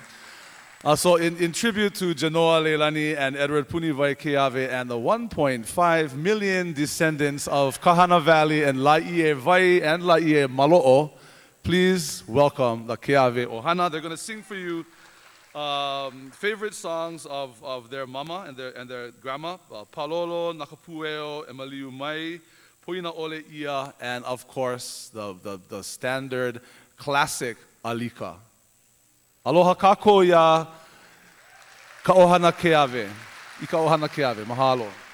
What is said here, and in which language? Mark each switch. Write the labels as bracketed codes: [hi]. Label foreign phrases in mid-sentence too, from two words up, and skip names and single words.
[en] So in tribute to Genoa Leilani and Edward Punivai Keawe and the 1.5 million descendants of Kahana Valley and Laie Vai and Laie Malo'o, please welcome the Keawe Ohana. They're going to sing for you favorite songs of their mama and their grandma, Palolo, Nakapueo, Emaliu Mai, Puina Ole Ia, and of course the standard classic Alika. [haw] Aloha kako ya ka ohana Keawe. I ka ohana Keawe. Mahalo.